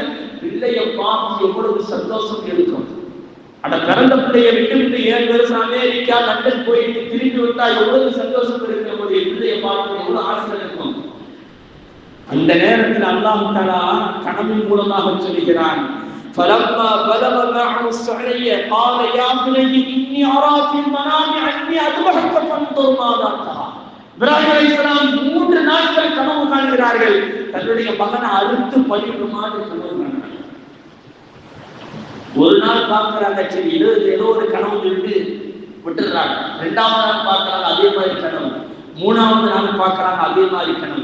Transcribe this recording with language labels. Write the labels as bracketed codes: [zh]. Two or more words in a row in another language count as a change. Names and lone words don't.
[ta] பிள்ளையை பார்த்து எவ்வளவு சந்தோஷம் இருக்கும். அந்த பிறந்த பிள்ளையை விட்டு 7 வருஷம் அமெரிக்கா லண்டன் போயிட்டு திரும்பி வந்தா எவ்வளவு சந்தோஷம் இருக்கிற ஒரு பிள்ளையை பார்த்து எவ்வளவு ஆசை இருக்கும். அந்த நேரத்தில் [ar] الله تعالى [ta] கனவின் மூலமாக சொல்கிறான், [ar] فلما بلغ معه السعي قال يا بني اني ارى في المنام اني اذبحك فانظر ماذا ترى. [ta] இப்ராஹிம் அலைஹிஸ்ஸலாம் 3 நாட்கள் கனவு காண்கிறார்கள், தன்னுடைய மகனை அறுத்து பலியிடுமாறு கனவு காண்கிறார்கள். ஒரு நாள் பார்க்கிறாங்க, சரி ஏதோ ஒரு கனவு இருந்து விட்டுறாங்க. 2வது நாள் பார்க்கிறாங்க அதே மாதிரி கனவு, 3வது நாள் பார்க்கிறாங்க அதே மாதிரி கனவு.